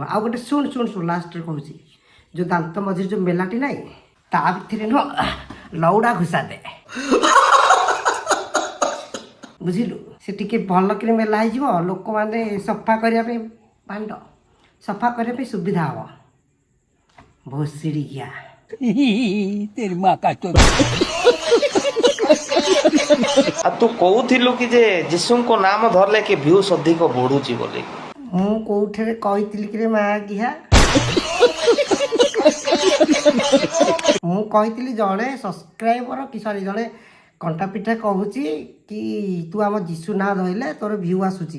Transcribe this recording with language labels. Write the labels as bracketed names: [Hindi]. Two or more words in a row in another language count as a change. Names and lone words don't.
[Odia] ଆଉ ଗୋଟେ ଶୁଣ ଶୁଣ ଶୁଣ ଲାଷ୍ଟରେ କହୁଛି, ଯେଉଁ ଦାନ୍ତ ମଝିରେ ଯେଉଁ ମେଲାଟି ନାହିଁ ତା ଭିତରେ ନୁହଁ ଲଉଡ଼ା ଘୁଷା ଦେ ବୁଝିଲୁ। ସେ ଟିକେ ଭଲ କରି ମେଲା ହେଇଯିବ, ଲୋକମାନେ ସଫା କରିବା ପାଇଁ ଭାଣ୍ଡ ସଫା କରିବା ପାଇଁ ସୁବିଧା ହେବ। ଭୋସିଡ଼ି ଗିଆ [Hindi] तेरी माँ का चोट। [Odia] ଆଉ ତୁ କହୁଥିଲୁ କି ଯେ ଯୀଶୁଙ୍କ ନାମ ଧରିଲେ କି ଭ୍ୟୁସ୍ ଅଧିକ ବଢୁଛି ବୋଲି। ମୁଁ କୋଉଠାରେ କହିଥିଲି କି ରେ ମା ଗିହା? ମୁଁ କହିଥିଲି ଜଣେ ସବସ୍କ୍ରାଇବର କି ସରି ଜଣେ କଣ୍ଟା ପିଠା କହୁଛି କି ତୁ ଆମ ଯୀଶୁ ନାଁ ଧରିଲେ ତୋର ଭ୍ୟୁ ଆସୁଛି।